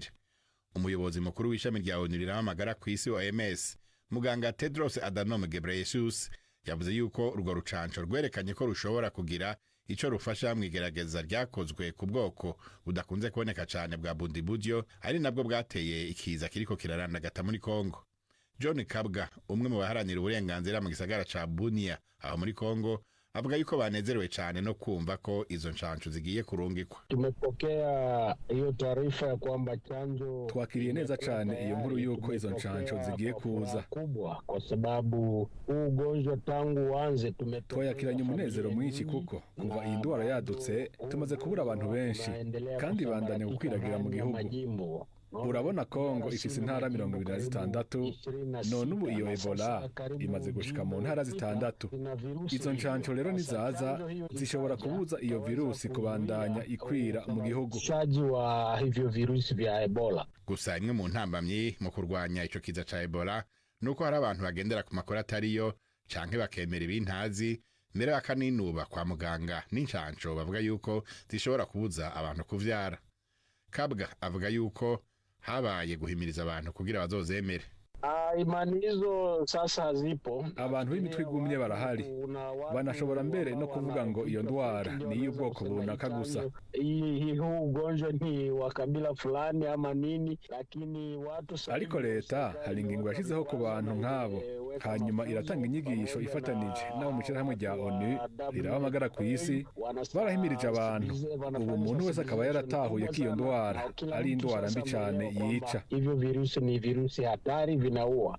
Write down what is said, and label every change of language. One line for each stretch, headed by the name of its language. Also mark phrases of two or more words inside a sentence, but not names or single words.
Rundi: Umuyobozi mukuru w'ishami rya ONU riramagara ku isi OMS, muganga Tedros Adhanom Ghebreyesus, yavuze yuko urwo rucanco rwerekanye ko rushobora kugira ico rufasha mwigerageza ryakozwe ku bwoko budakunze kuboneka cyane bwa Bundibugyo, ari nabwo bwateye ikiza kiriko kirarandagata muri Kongo. John Kabga, umwe mu baharanira uburenganzira mu gisagara ca Bunia aho muri Kongo, avuga yuko banezerewe cyane no kumva ko izo ncanco zigiye kurungikwa.
Swahili: Tumepokea hiyo taarifa ya kwamba chanjo,
Rundi: twakiriye neza cyane iyo nkuru yuko izo ncanco zigiye kuza
Swahili: kubwa kwa sababu ugonjwa tangu uanze
Rundi: twakiranye umunezero mwinshi kuko kuva iyi ndwara yadutse tumaze kubura abantu benshi kandi bandanya gukwiragira mu gihugu. Urabona Kongo ifise intara 26, none ubu iyo Ebola imaze gushika mu ntara 6. Izo ncanco rero nizaza zishobora kubuza iyo virusi kubandanya ikwira mu gihugu.
Swahili: Shaji wa hivyo virusi vya Ebola.
Rundi: Gusa imwe mu ntambamyi mu kurwanya ico kiza ca Ebola nuko hari abantu bagendera ku makuru atariyo canke bakemera ibintazi mbere bakaninuba kwa muganga n'incanco bavuga yuko zishobora kubuza abantu kuvyara. Kabga avuga yuko habaye guhimiriza abantu kugira bazozemere.
Swahili: Imani hizo sasa hazipo.
Rundi: Abantu b'imitwe igumye barahari. Banashobora mbere no kuvuga ngo iyo ndwara ni y'ubwoko bunaka gusa.
Swahili: Hii ugonjwa ni wa kabila fulani ama nini, lakini watu
Rundi: ariko leta hari ingingo yashizeho ku bantu nk'abo, hanyuma iratanga inyigisho ifatanije n'abo mu hamwe rya ONU rirabamagara ku isi, barahimirije abantu. Ubu umuntu wese akaba yaratahuye ko iyo ndwara ari indwara mbi cyane yica.
Swahili: Ivyo virusi ni virusi hatari vinaua.